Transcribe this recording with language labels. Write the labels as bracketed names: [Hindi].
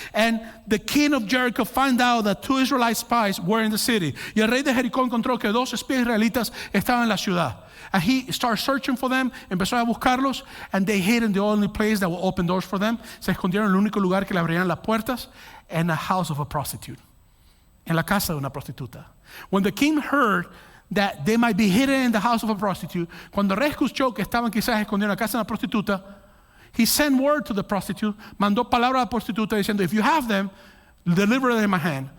[English] And the king of Jericho found out that 2 Israelite spies were in the city. [Spanish] Y el rey de Jericó encontró que 2 espías israelitas estaban en la ciudad. [English] And he started searching for them, [Spanish] empezó a buscarlos, [English] and they hid in the only place that will open doors for them. [Spanish] Se escondieron en el único lugar que le abrirían las puertas, [English] in the house of a prostitute. [Spanish] En la casa de una prostituta. [English] When the king heard that they might be hidden in the house of a prostitute, [Spanish] cuando el rey escuchó que estaban quizás escondidos en la casa de una prostituta, [English] he sent word to the prostitute, [Spanish] mandó palabra a la prostituta diciendo, [English] if you have them, deliver them in my hand.